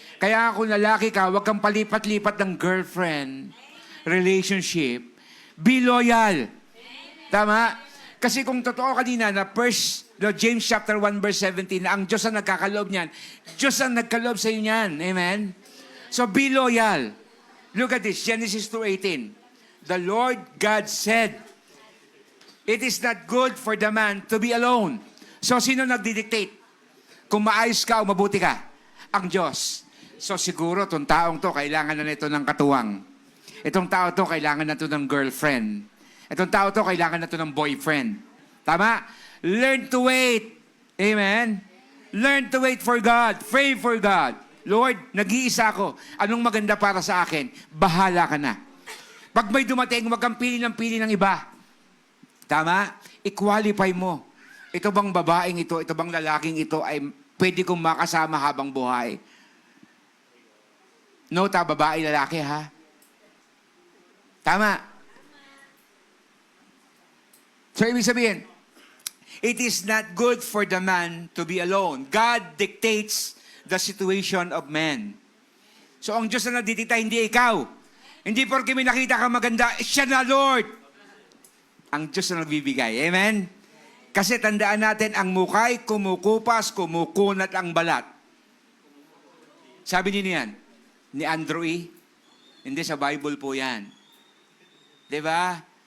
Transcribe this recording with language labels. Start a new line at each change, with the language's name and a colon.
Filipino: Kaya kung lalaki ka, huwag kang palipat-lipat ng girlfriend, relationship.
English: Be loyal.
Filipino: Tama? Kasi kung totoo kanina na James chapter 1 verse 17, na ang Diyos ang nagkakaloob niyan, Diyos ang nagkaloob sa iyo niyan.
English: Amen? So be loyal. Look at this, Genesis 2:18. The Lord God said, it is not good for the man to be alone.
Filipino: So sino nagdidictate? Kung maayos ka o mabuti ka, ang Diyos. So siguro, itong taong to, kailangan na nito ng katuwang. Itong tao to, kailangan na to ng girlfriend. Itong tao to, kailangan na to ng boyfriend. Tama?
English: Learn to wait.
Filipino: Amen?
English: Learn to wait for God. Pray for God. Lord,
Filipino: nag-iisa ako. Anong maganda para sa akin? Bahala ka na. Pag may dumating, wag kang pili ng iba. Tama? I-qualify mo. Ito bang babaeng ito bang lalaking ito ay pwede kong makasama habang buhay? No, babae, lalaki ha? Tama.
English: So,
Filipino: ibig sabihin,
English: it is not good for the man to be alone. God dictates the situation of man.
Filipino: So, ang Diyos na nagdidikta, hindi ikaw. Hindi porque may nakita ka maganda, siya na Lord. Ang Diyos na nagbibigay. Amen? Kasi tandaan natin, ang mukay, kumukupas, kumukunat ang balat. Sabi niyo niyan, ni Andrew E. Hindi, sa Bible po yan. Di ba?